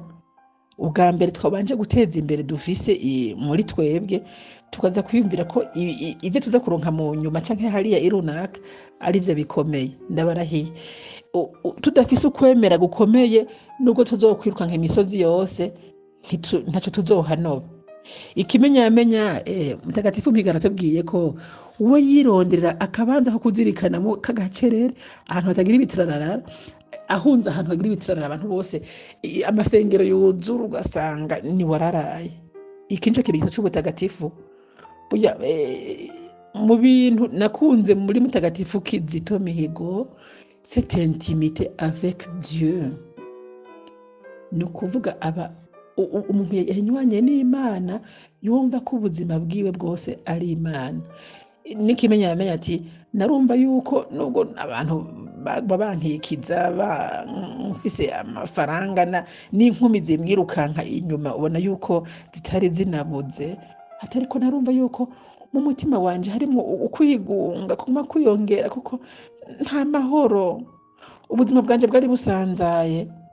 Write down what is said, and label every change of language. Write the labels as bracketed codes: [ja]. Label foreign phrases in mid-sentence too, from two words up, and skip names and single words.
[rn] Ubwa mbere twabanje guteza imbere dufise muri twebwe, tukaza kwiyumvira ko ivyo tuza kuronka mu nyuma canke hariya irunaka ari vyo bikomeye. Ndabarahiye tudafise ukwemera gukomeye, nubwo tuzokwirukanka imisozi yose ntaco tuzohanoba. Ikimenyamenya Mutagatifu Mihigo aratubwiye ko we yironderera akabanza ko kuzirikanamo kagacerere, ahantu hatagira ibiturarara, ahunze ahantu hagira ibiturarara abantu bose amasengero yuzura ugasanga ni wararaye. Iki nico kimenyetso c'ubutagatifu. Burya mu bintu nakunze muri Mutagatifu Kizito Mihigo, [fr] cette intimité avec Dieu. [rn] Ni ukuvuga umuntu yanywanye n'Imana, yumva ko ubuzima bwiwe bwose ari Imana. N'ikimenyamenya ati narumva yuko nubwo abantu babankikiza mfise amafaranga n'inkumi zimwirukanka inyuma, ubona yuko zitari zinabuze, atariko narumva yuko mu mutima wanje harimo ukwigunga kuguma kwiyongera, kuko nta mahoro, ubuzima bwanje bwari busanzaye.